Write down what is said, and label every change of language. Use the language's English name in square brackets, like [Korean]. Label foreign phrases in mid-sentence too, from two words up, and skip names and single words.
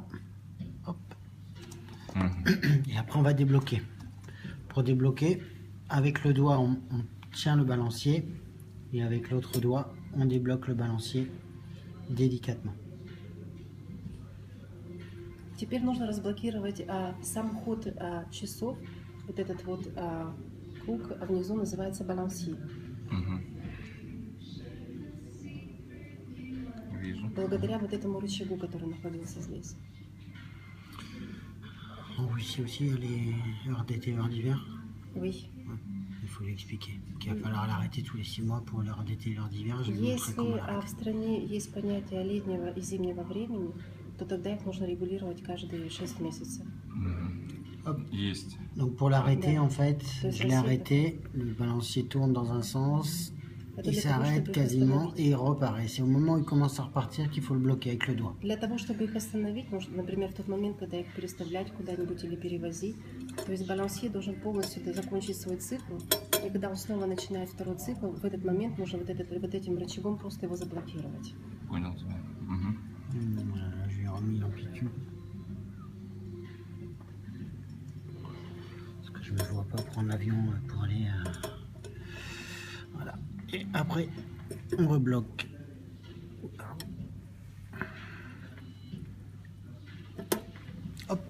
[French] Hop. Et après, on va débloquer. Pour débloquer, avec le doigt, on tient le balancier. Et avec l'autre doigt, on débloque le balancier délicatement. [Russian] Теперь нужно разблокировать сам ход часов. Вот этот вот круг внизу называется балансье. Вижу. Благодаря вот этому рычагу, который находился здесь. [French] Oh, ici aussi, il y a les heures d'été et heures d'hiver. Oui. Il faut lui expliquer qu'il va falloir l'arrêter tous les 6 mois pour l'heure d'été et l'heure d'hiver. Je vais lui montrer comment [Russian] Если [French] l'arrêter. [Russian] в стране есть понятие летнего и зимнего времени, то тогда их нужно регулировать каждые 6 месяцев. [French] Hop. [Russian] Есть. [French] Donc pour l'arrêter, [Russian] Да. [French] en fait, [Russian] То есть [French] je l'ai la arrêté, le balancier tourne dans un sens, [Russian] Это [French] il [Russian] для того, [French] s'arrête [Russian] чтобы их [French] quasiment [Russian] остановить. [French] et il repart. Et c'est au moment où il commence à repartir qu'il faut le bloquer avec le doigt. [Russian] Для того, чтобы их остановить, нужно, например, в тот момент, когда их переставлять куда-нибудь или перевозить, то есть балансье должен полностью закончить свой цикл, и когда он снова начинает второй цикл, в этот момент нужно вот этим рычагом просто его заблокировать. Понял тебя. Мгм. [French] Voilà, je lui ai remis l'amplitude. Parce que je ne me vois pas prendre l'avion pour aller... Voilà. Et après, on rebloque. Hop.